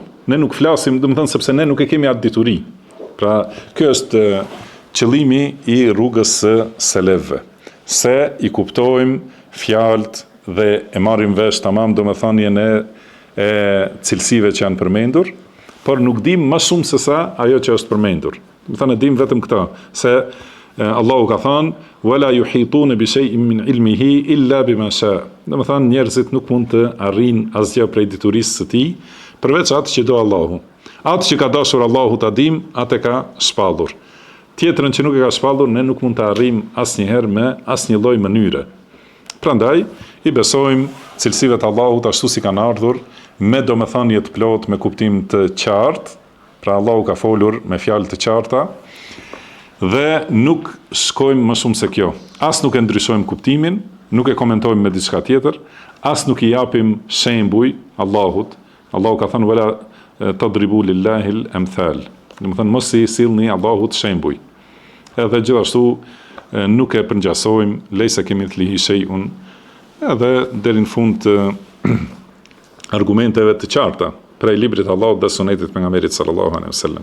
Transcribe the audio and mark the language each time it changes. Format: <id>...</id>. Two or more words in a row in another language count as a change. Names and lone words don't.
<sq>Ne nuk flasim, do të thënë sepse ne nuk e kemi atë dituri. Pra, kjo është qëllimi i rrugës së selefëve. Se i kuptojmë fjalët dhe e marrim vesh tamam domethënien e cilësive që janë përmendur, por nuk dim më shumë se sa ajo që është përmendur. Do të thënë dim vetëm këtë, se Allahu ka thënë</sq> <ar>ولا يحيطون بشيء من علمه إلا بما شاء.</ar> <sq>Do të thënë njerëzit nuk mund të arrijnë asgjë prej diturisë së tij, përveç atë që do Allahu. Atë që ka dashur Allahu ta dim, atë ka shpallur. Tjetrën që nuk e ka shpallur, ne nuk mund të arrijmë asnjëherë me asnjë lloj mënyre. Prandaj i besojmë cilësive të Allahut ashtu si kanë ardhur, me domethënie të plot, me kuptim të qartë. Pra Allahu ka folur me fjalë të qarta dhe nuk shkojmë më shumë se kjo. As nuk e ndryshojmë kuptimin, nuk e komentojmë me diçka tjetër, as nuk i japim shembuj Allahut. Allahu ka thënë</sq> <ar>ولا تضربوا لله الأمثال.</ar> <sq>Do të thënë mos i sillni Allahut shembuj. Edhe gjithashtu nuk e përngjasojmë</sq> <ar>ليس كمثله شيء.</ar> <sq>Edhe deri në fund të argumenteve të qarta prej librit të Allahut dhe sunetit pejgamberit</sq> <ar>صلى الله عليه وسلم.</ar>